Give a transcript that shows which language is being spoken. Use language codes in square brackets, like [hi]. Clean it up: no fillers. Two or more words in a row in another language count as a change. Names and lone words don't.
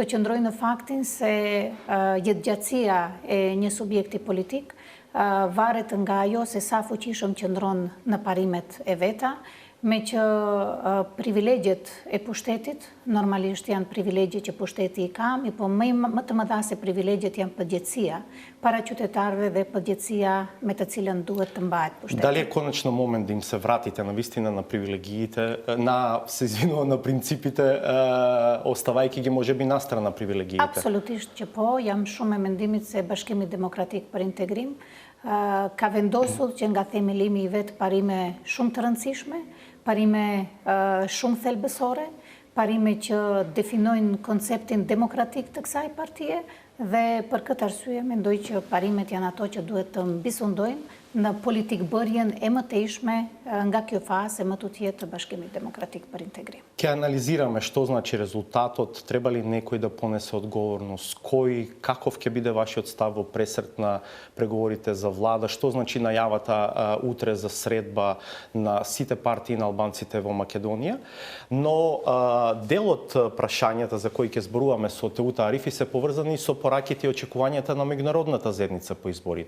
[sq] qëndroj në faktin se jetëgjatësia e një subjekti politik varet nga ajo se sa fuqishëm qëndron në parimet e veta, me që privilegjet e pushtetit normalisht janë privilegje që pushteti i ka, po më të mëdha se privilegjet janë përgjegjësia para qytetarëve dhe përgjegjësia me të cilën duhet të mbahet pushteti. [mk] Дали е конечно момент да им се вратите навистина на привилегиите, на принципите, оставајќи ги можеби настрана привилегиите? [sq] Absolutisht që po, jam shumë e mendimit se Bashkimi Demokratik për Integrim ka vendosur që nga themelimi i vet parime shumë të rëndësishme, parime shumë thelbësore, parime që definojnë konceptin demokratik të kësaj partie dhe për këtë arsye mendoj që parimet janë ato që duhet të mbisundojnë në politikbërjen e mëtejshme nga kjo fazë e më tutje të Bashkimit Demokratik për Integrim. [mk] Ќе анализираме што значи резултатот, треба ли некој да понесе одговорност, кој, каков ќе биде вашиот став во пресрет на преговорите за влада, што значи најавата утре за средба на сите партии на албанците во Македонија, но дел од прашањата за кои ќе зборуваме со Теута Арифи се поврзани со пораките и очекувањата на меѓународната заедница по изборите.